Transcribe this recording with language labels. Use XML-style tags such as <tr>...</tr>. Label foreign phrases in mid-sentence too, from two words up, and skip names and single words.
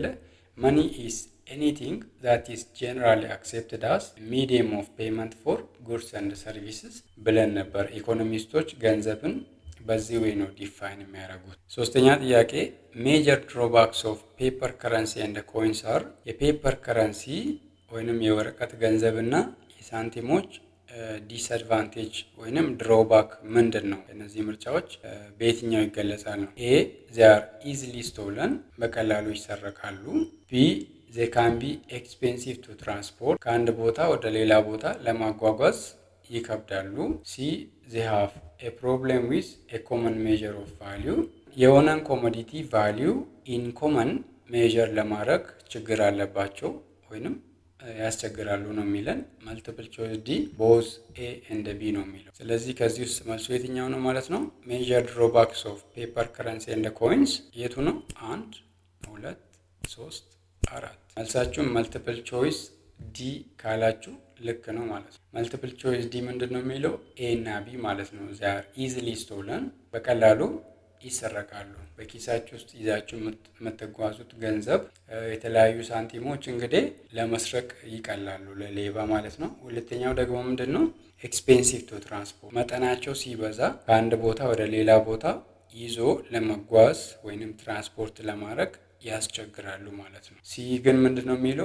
<en>money is anything that is generally accepted as medium of payment for goods and services</en> <am>ብለን ነበር። ኢኮኖሚስቶች ገንዘብን በዚህ ወይ ነው ዲፋይን የሚያደርጉት። ሶስተኛ ጥያቄ</am> <en>major drawbacks of paper currency and coins are። paper currency</en> <am>ወይንም የወረቀት ገንዘብና የሳንቲሞች ዲስአድቫንቴጅ ወይንም ድሮባክ ምንድን ነው? እነዚህ ምርጫዎች በየትኛው ይገለጻል ነው? ኤ</am> <en>they are easily stolen</en> <am>በቀላሉ ይሰረቃሉ። ቢ</am> <en>they can be expensive to transport</en> <am>ከአንድ ቦታ ወደ ሌላ ቦታ ለማጓጓዝ ይከብዳሉ። ሲ</am> <en>they have a problem with a common measure of value</en> <am>የሆነን</am> <en>commodity value in common measure</en> <am>ለማድረግ ችግር አለባቸው ወይንም ያስቸግራሉ ነው የሚለን።</am> <en>multiple choice D both A and B</en> <am>ነው የሚለው። ስለዚህ ከዚህ ውስጥ መልሱ የትኛው ነው ማለት ነው?</am> <en>major drawbacks of paper currency and coins</en> <am>የቱ ነው? 1 2 3 4። መልሳችሁን</am> <en>multiple choice D</en> <am>ካላችሁ ልክ ነው ማለት ነው።</am> <en>multiple choice D</en> <am>ምንድን ነው የሚለው? ኤ እና ቢ ማለት ነው።</am> <en>they are easily stolen</en> <am>በቀላሉ ይሰረቃሉ። በኪሳችሁ ውስጥ ይዛችሁ የምትጓዙት ገንዘብ የተለያዩ ሳንቲሞች እንግዲህ ለመስረቅ ይቀላሉ ለሌባ ማለት ነው። ሁለተኛው ደግሞ ምንድን ነው?</am> <en>expensive to transport</en> <am>መጠናቸው ሲበዛ ከአንድ ቦታ ወደ ሌላ ቦታ ይዞ ለመጓዝ ወይንም ትራንስፖርት ለማድረግ ያስቸግራሉ ማለት ነው። ሲ ግን ምንድን ነው የሚለው?</am>